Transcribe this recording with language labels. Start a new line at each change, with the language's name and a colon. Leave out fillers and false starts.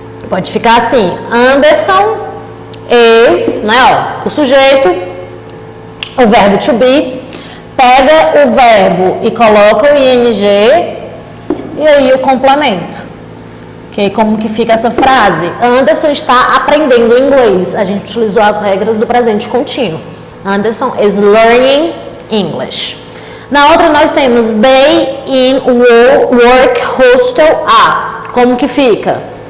Portuguese: Pode ficar assim, Anderson is, né, ó, o sujeito, o verbo to be, pega o verbo e coloca o ing, e aí o complemento. Ok? Como que fica essa frase? Anderson está aprendendo inglês. A gente utilizou as regras do presente contínuo.
English: Anderson is learning English.
Portuguese: Na outra nós temos they in work hostel a. Como que fica?